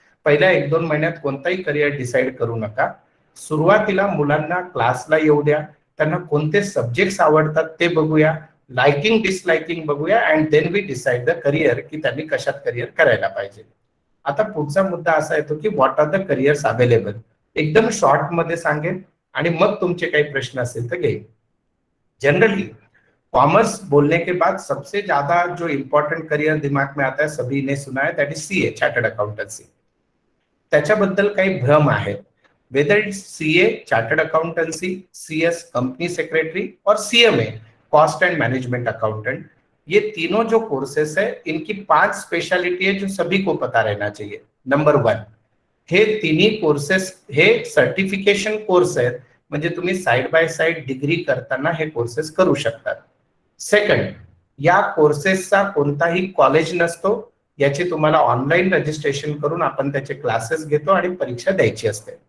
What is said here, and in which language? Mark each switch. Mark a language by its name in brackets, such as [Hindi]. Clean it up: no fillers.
[Marathi] पहिल्या 1-2 महिन्यात कोणताही करिअर डिसाइड करू नका. सुरुवातीला मुलांना क्लासला येऊ द्या, त्यांना कोणते सब्जेक्ट्स आवडतात ते बघूया, लाइकिंग डिसलाइकिंग बघूया, [English] and then we decide the career [Marathi] की त्यांनी कशात करिअर करायला पाहिजे. आता पुढचा मुद्दा असा येतो की [English] What are the careers available. [Marathi] एकदम शॉर्ट मध्ये सांगेन आणि मग तुमचे काही प्रश्न असेल तर घेईन. [Hindi] जनरली कॉमर्स बोलने के बाद सबसे ज्यादा जो इम्पोर्टेंट करियर दिमाग में आता है, सभी ने सुना है, [English] that is CA, [Hindi] chartered accountancy. [Marathi] त्याच्याबद्दल काही भ्रम आहे. [English] whether it's CA, [Hindi] chartered accountancy, CS, company secretary और CMA, cost and management accountant, ये तीनों जो कोर्सेस है इनकी 5 स्पेशलिटी है जो सभी को पता रहना चाहिए. [Marathi] नंबर 1, हे तिन्ही कोर्सेस हे सर्टिफिकेशन कोर्स आहेत, म्हणजे तुम्ही साइड बाय साइड डिग्री करताना हे कोर्सेस करू शकतात. सेकंड, या कोर्सेसचा कोणताही कॉलेज नसतो, याची तुम्हाला ऑनलाईन रजिस्ट्रेशन करून आपण त्याचे क्लासेस घेतो आणि परीक्षा द्यायची असते.